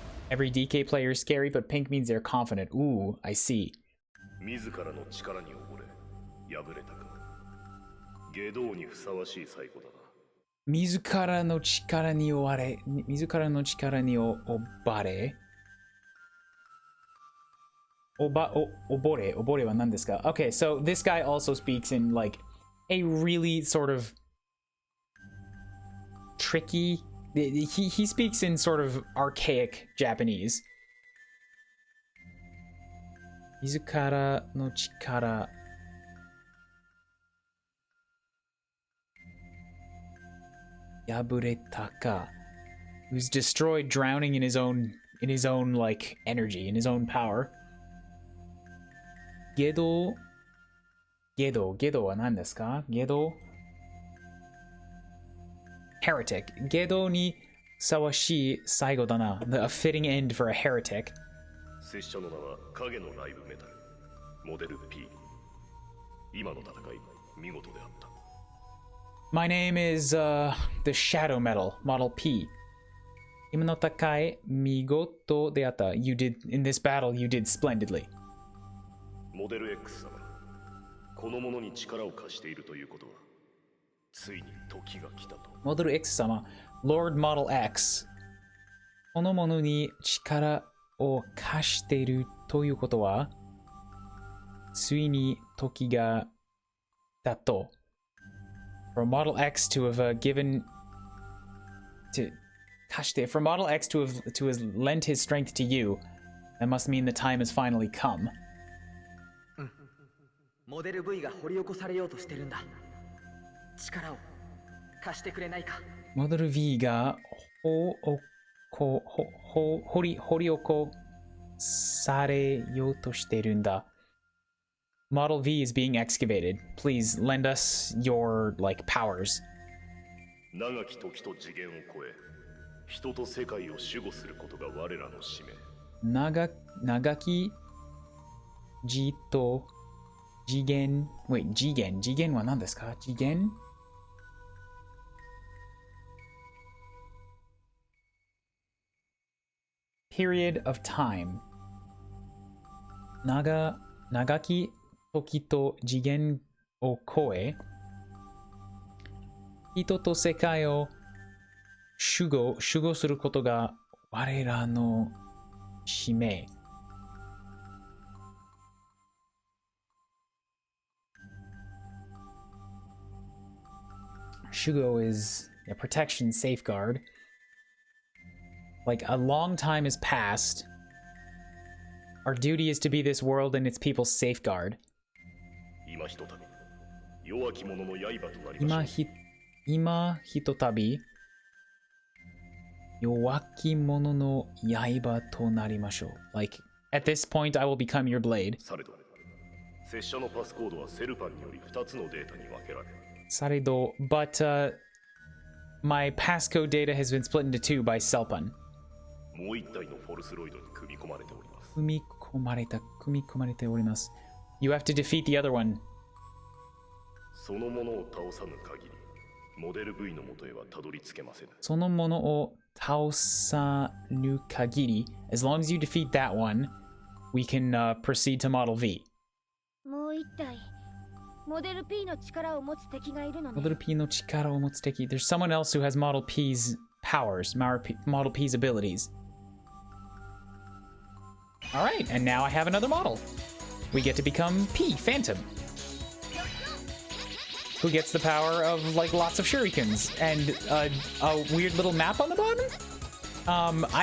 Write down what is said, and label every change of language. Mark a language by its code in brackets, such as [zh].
[en] Every DK player is scary, but pink means they're confident. Ooh, I see. [ja] 自らの力に溺れ敗れたか。下道にふさわしい最後だな。自らの力に追われ、自らの力に溺れ。溺れは何ですか? [en] Okay, so this guy also speaks in like a really sort of tricky. He speaks in sort of archaic Japanese. [ja] 自らの力 破れたか [en] He was destroyed, drowning in his own like energy, in his own power. [ja] ゲドは何ですか? [en] ゲド Heretic. [ja] ゲドにふさわしい最後だな. [en] A fitting end for a heretic. [ja] 拙者の名は影のライブメタルモデル P。今の戦い見事であった。 [en] My name is the Shadow Metal, Model P. [ja] 今の戦い見事であった。 [en] You did, in this battle, you did splendidly. [ja] モデル X 様、この者に力を貸しているということはついに時が来たと。モデル X 様、Lord Model X。この者に力を貸しているということはついに時がだと。 [en] For Model X to have given to 貸して for Model X to have lent his strength to you, that must mean the time has finally come. [ja] モデル V が掘り起こされようとしてるんだ。力を貸してくれないか。モデル V が掘り起こされようとしてるんだ。 [en] Model V is being excavated. Please lend us your, like, powers. [ja] 長き時と次元を超え、人と世界を守護することが我らの使命。長き時と次元 [en] Wait, [ja] 次元は何ですか? [en] 次元 Period of time. [ja] 長き時と次元を超え、人と世界を守護することが我らの使命。 [en] Shugo is a protection, safeguard. Like a long time has passed, Our duty is to be this world and its people's safeguard. [ja] 今ひとたび弱き者の刃となりましょう。今ひとたび弱き者の刃となりましょう。 [en] Like, at this point, I will become your blade. [ja] されど、拙者のパスコードはセルパンにより2つのデータに分けられる。 [en] されど、but my passcode data has been split into two by Selpan. [ja] もう一体のフォルスロイドに組み込まれております。組み込まれております。 [en] You have to defeat the other one. [ja] そのものを倒さぬ限り、モデル V の元へはたどり着けません。そのものを倒さぬ限り、 [en] as long as you defeat that one, we can proceed to Model V. [ja] もう一体モデル P の力を持つ敵がいるのね。 Model P の力を持つ敵。 [en] There's someone else who has Model P's powers, Model P's abilities. Alright, and now I have another model. We get to become P, Phantom. Who gets the power of, like, lots of shurikens and a weird little map on the bottom?